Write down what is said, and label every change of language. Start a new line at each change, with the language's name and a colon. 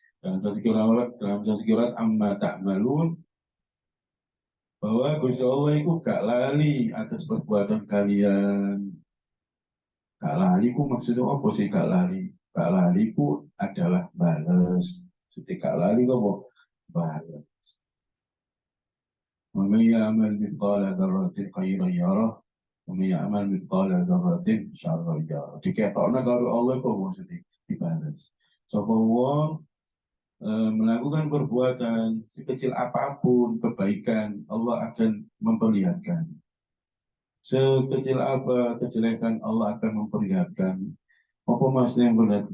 Indonesian: Dalam satu kirat amma ta'malun, bahwa Gusti Allah itu gak lali atas perbuatan kalian. Gak lali ku maksudnya apa sih gak lali? Gak lali ku adalah balas. Jadi gak lali kok balas.
Arabic: ومن يعمل مثقال ذرة خيرا يره ومن يعمل مثقال ذرة شرا يره.
Javanese: Diketokna karo Allah kok maksudnya dibalas.
Indonesian: Sapa wong melakukan perbuatan sekecil apapun kebaikan, Allah akan memperlihatkan. Sekecil apa kejelekan, Allah akan memperlihatkan. Apa maksudnya yang benar?